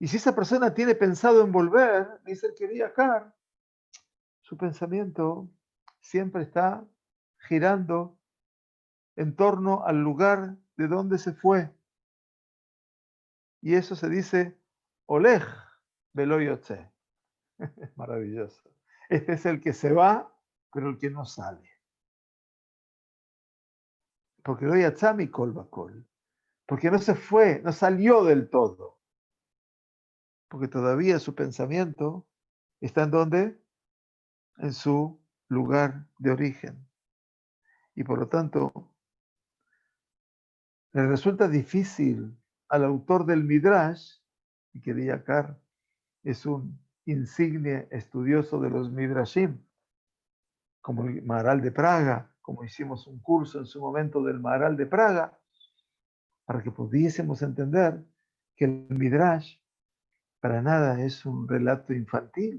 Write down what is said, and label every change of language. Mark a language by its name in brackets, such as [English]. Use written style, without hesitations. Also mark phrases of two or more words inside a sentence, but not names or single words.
[Spanish] Y si esa persona tiene pensado en volver, dice el quería Car, su pensamiento siempre está girando en torno al lugar de donde se fue. Y eso se dice [Hebrew] הולך ולא יוצא. [Spanish] Es maravilloso. Este es el que se va, pero el que no sale. [Hebrew] Porque לא יצא מכל וכל. [Spanish] Porque no se fue, no salió del todo. Porque todavía su pensamiento está en donde? En su lugar de origen. Y por lo tanto, le resulta difícil al autor del Midrash, y que Yakar es un insigne estudioso de los Midrashim, como el Maharal de Praga, como hicimos un curso en su momento del Maharal de Praga, para que pudiésemos entender que el Midrash para nada es un relato infantil.